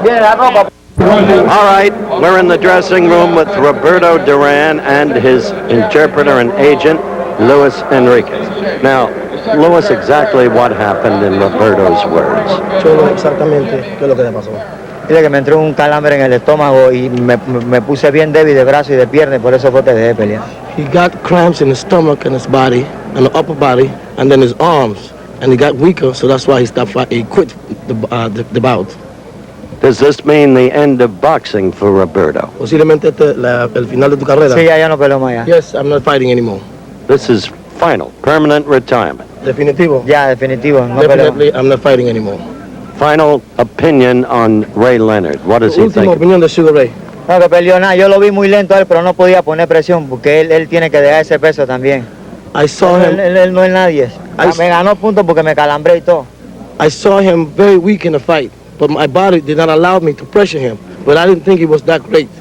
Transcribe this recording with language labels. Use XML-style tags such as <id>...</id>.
<en>All right, we're in the dressing room with Roberto Duran and his interpreter and agent, Luis Enriquez. Now, Luis, exactly what happened in Roberto's words?</en> <es>Cholo, exactamente, ¿qué es lo que le pasó? Dile que me entró un calambre en el estómago y me puse bien débil de brazo y de pierna y por eso fue que dejé de pelear.</es> <en>He got cramps in his stomach and his body, and the upper body, and then his arms, and he got weaker, so that's why he stopped fighting. He quit the bout. Does this mean the end of boxing for Roberto?</en> <es>Posiblemente el final de tu carrera. Sí, ya no peleo más ya.</es> <en>Yes, I'm not fighting anymore. This is final, permanent retirement.</en> <es>Definitivo. Ya, definitivo. No</es> <en>Definitely, I'm not fighting anymore. Final opinion on Ray Leonard. What does he</en> <es>Última</es> <en>think?</en> <es>opinión de Sugar Ray. No, que peleó nada. Yo lo vi muy lento a él, pero no podía poner presión porque él tiene que dejar ese peso también.</es> <en>I saw him.</en> <es>Él no es nadie. Me ganó puntos porque me calambré y todo.</es> <en>I saw him very weak in the fight, but my body did not allow me to pressure him. But I didn't think he was that great.</en>